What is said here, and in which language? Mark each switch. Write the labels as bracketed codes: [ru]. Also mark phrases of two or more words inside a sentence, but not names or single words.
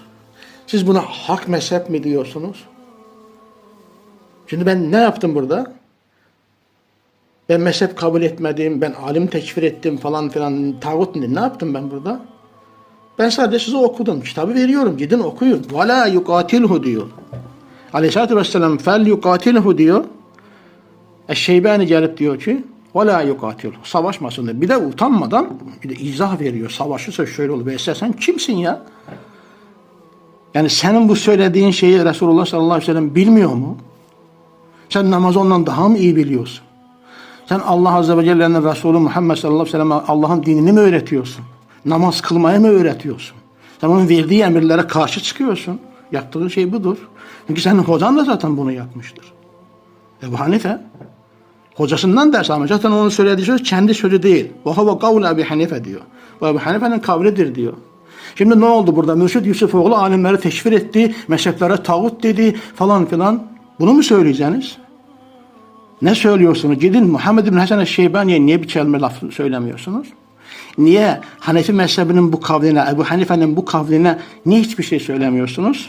[tr] Siz buna hak mezhep mi diyorsunuz? Şimdi ben ne yaptım burada? Ben mezhep kabul etmedim, ben alim tekfir ettim falan filan, tağut ne yaptım ben burada? Ben sadece size okudum, kitabı veriyorum, gidin okuyun. [ar] وَلَا يُقَاتِلْهُ diyor. عليه الصلاة والسلام فَلْيُقَاتِلْهُ diyor. [tr] Eşşeybani gelip diyor ki [ar] وَلَا يُقَاتِلْهُ [tr] savaşmasın diyor. Bir de utanmadan bir de izah veriyor. Savaşırsa şöyle olur. Ve sen kimsin ya? Yani senin bu söylediğin şeyi Resulullah [ar] صلى الله عليه وسلم [tr] bilmiyor mu? Sen namazı ondan daha mı iyi biliyorsun? Sen Allah [ar] عز وجل [tr] Resulü Muhammed [ar] صلى الله عليه وسلم [tr] Allah'ın dinini mi öğretiyorsun? Namaz kılmayı mı öğretiyorsun? Sen onun verdiği emirlere karşı çıkıyorsun. Yaptığın şey budur. Çünkü senin hocan da zaten bunu yapmıştır. Ebu Hanife hocasından ders almış. Zaten onun söylediği söz kendi sözü değil. [ar] وَهَوَ قَوْلَ Ebu Hanife diyor. [tr] Bu Ebu Hanife'nin kavlidir diyor. Şimdi ne oldu burada? Mürşid Yusufoğlu alimleri teşvir etti, mezheplere tağut dedi falan filan. Bunu mu söyleyeceksiniz? Ne söylüyorsunuz? Gidin Muhammed bin Hasan el-Şeybani'ye niye bir kelime laf söylemiyorsunuz? Niye Hanefi mezhebinin bu kavline, Ebu Hanife'nin bu kavline niye hiçbir şey söylemiyorsunuz?